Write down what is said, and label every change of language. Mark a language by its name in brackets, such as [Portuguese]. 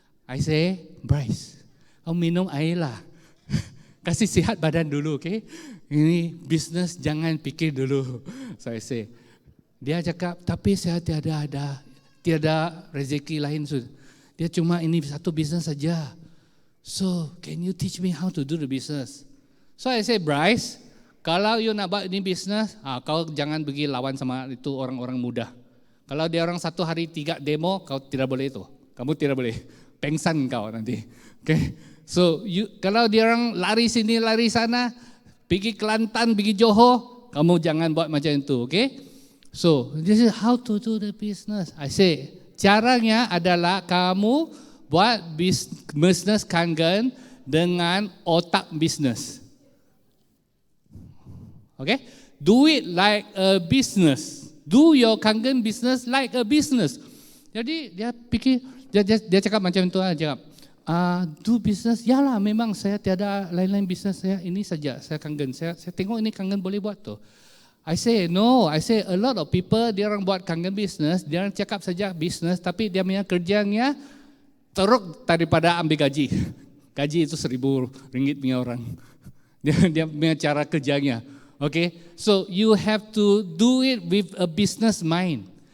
[English] I say, [Malay] Bryce, kau minum air lah. Kasih sihat badan dulu, okay? Ini bisnes jangan fikir dulu. [English] So I say, [Malay] dia cakap, tapi saya tiada rezeki lain. Dia cuma ini satu bisnes saja. [English] So, can you teach me how to do the business? So I say, [Malay] Bryce, kalau you nak buat ini bisnes, kau jangan pergi lawan sama itu orang-orang muda. Kalau dia orang 1 hari 3 demo, kau tidak boleh itu. Kamu tidak boleh. Pengsan kau nanti. Okay? So, kalau dia orang lari sini, lari sana, pergi Kelantan, pergi Johor, kamu jangan buat macam itu. Okay? [English] So, this is how to do the business. I say, [Malay] caranya adalah kamu buat bisnes kangen dengan otak bisnes. [English] Okay? Do it like a business. Do your kangen business like a business. [Malay] Jadi dia fikir, dia cakap macam itu aja. [English] Do business, [Malay] yalah memang saya tiada lain-lain bisnes, saya ini saja, saya kangen. Saya tengok ini kangen boleh buat tu. [English] I say no, I say a lot of people [Malay] dia orang buat kangen business, dia orang cakap saja business, tapi dia punya kerjanya teruk daripada ambil gaji. Gaji itu RM1,000 punya orang. Dia punya cara kerjanya. [English] Okay, so you have to do it with a business mind.